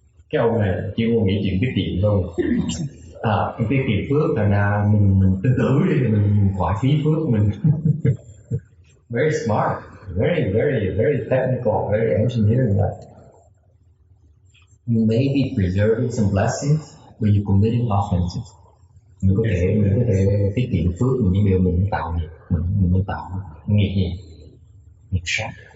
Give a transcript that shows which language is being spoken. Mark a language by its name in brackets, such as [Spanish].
[Vietnamese] Cái ông này chuyên môn nghĩ chuyện tiết kiệm thôi. Tiết kiệm phước thành ra mình từ từ đi mình khỏi phí phước mình. [English] Very smart, very very very technical, very engineering. You may be preserving some blessings, but you're committing offenses. [Vietnamese] Mình có thể tiết kiệm phước mình những điều mình tạo nghiệp, mình tạo nghiệp sát.